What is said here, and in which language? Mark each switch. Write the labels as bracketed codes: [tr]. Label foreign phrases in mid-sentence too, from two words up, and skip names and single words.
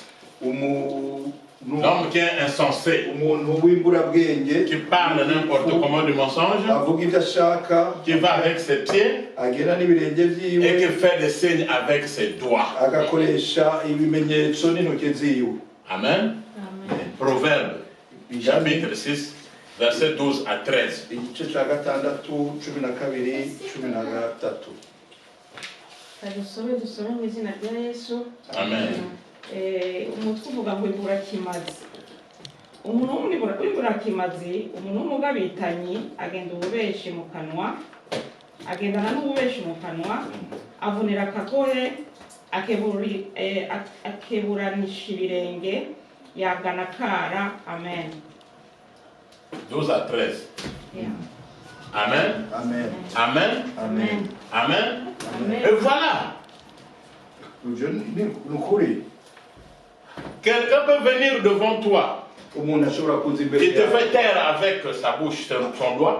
[fr] L'homme qui est insensé, qui parle n'importe comment du mensonge, qui va avec ses pieds et qui fait des signes avec ses doigts. Amen. Proverbe, chapitre 6, verset 12 à 13. Amen. [rn] Umutwe uvuga ngo imburakimazi. Umuntu w'imburakimazi, umuntu w'umugabitanyi agenda ububeshi mu kanwa, agendana n'ububeshi mu kanwa, avunira akagohe, akeburanisha ibirenge, yagana kara. Amen. [fr] 12 à 13. Yeah. Amen. Amen. Amen. Amen. Amen. Amen. Et voilà. Quelqu'un peut venir devant toi qui te fait taire avec sa bouche, son doigt.